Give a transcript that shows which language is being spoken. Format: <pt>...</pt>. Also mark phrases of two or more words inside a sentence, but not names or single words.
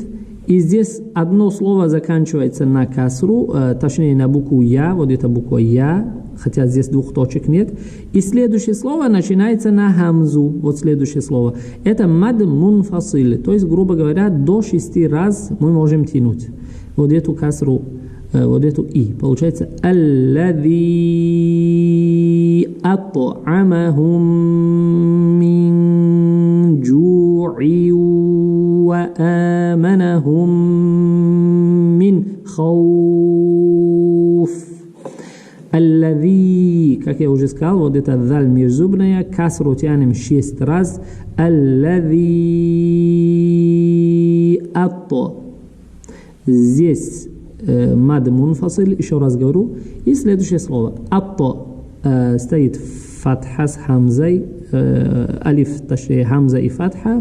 <ru>И здесь одно слово заканчивается на касру, точнее на букву я, вот это буква я, хотя здесь 2 точек нет. И следующее слово начинается на хамзу, вот следующее слово. Это</ru> <ar>مد منفصل,</ar> <ru>то есть, грубо говоря, до 6 раз мы можем тянуть вот эту касру, вот эту и.</ru> <ar>Получается الذي أطعمهم من جوع وآمنهم من خوف.</ar> <ru>Аллади, как я уже сказал, вот это даль межзубная, касру тянем 6 раз.</ru> <ar>الذي أط.</ar> <ru>Здесь</ru> <ar>مد منفصل,</ar> <ru>еще раз говорю. И следующее слово. Атто стоит фатха с хамзой, алиф, точнее, хамза и фатха.</ru>